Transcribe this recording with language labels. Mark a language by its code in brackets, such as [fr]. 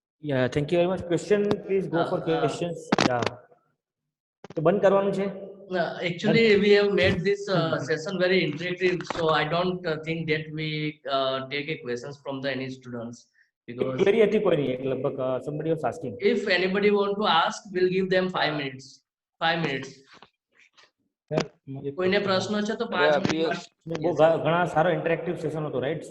[en] Yeah, thank you very much. Question, please go for questions. [gu] Yeah. તો બંધ કરવાનું છે? [en] Actually, we have made this session very interactive, so I don't think that we take a questions from the any students, because [gu] query હતી કોઈ નહીં, લગભગ [en] somebody was asking. if anybody want to ask, we'll give them 5 minutes. 5 minutes. [gu] કોઈને પ્રશ્ન છે તો 5 minute. બહુ ઘણા સારો ઇન્ટરેક્ટિવ સેશન હતો, રાઈટ?